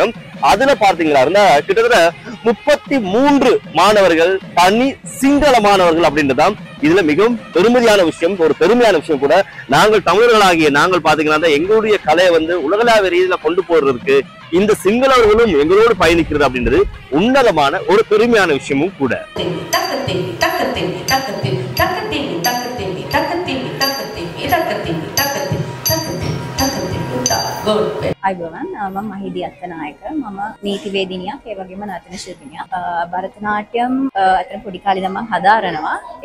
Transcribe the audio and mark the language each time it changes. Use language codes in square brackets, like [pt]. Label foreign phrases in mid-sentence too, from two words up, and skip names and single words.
[ta] அதுல பார்த்தீங்கன்னா கிட்டத்தட்ட 33 மாணவர்கள் தனி சிங்கள மாணவர்கள் அப்படின்றதான் இதுல மிகவும் பெருமதியான விஷயம். ஒரு பெருமையான விஷயம் கூட. நாங்கள் தமிழர்களாகிய நாங்கள் பாத்தீங்கன்னா எங்களுடைய கலையை உலகளாவிய ரீதியில கொண்டு போறதுக்கு இந்த சிங்களவர்களும் எங்களோடு பயணிக்கிறது அப்படின்றது உன்னதமான ஒரு பெருமையான விஷயமும் கூட. [si] අයිබෝවන් මම මහිදී අත්තනායක මම නීතිවේදිනියක් ඒ වගේම නර්තන ශිල්පිනියක් භරතනාට්‍යම් අතන පොඩි කාලේ ඉඳන් මම හදාරනවා ඒ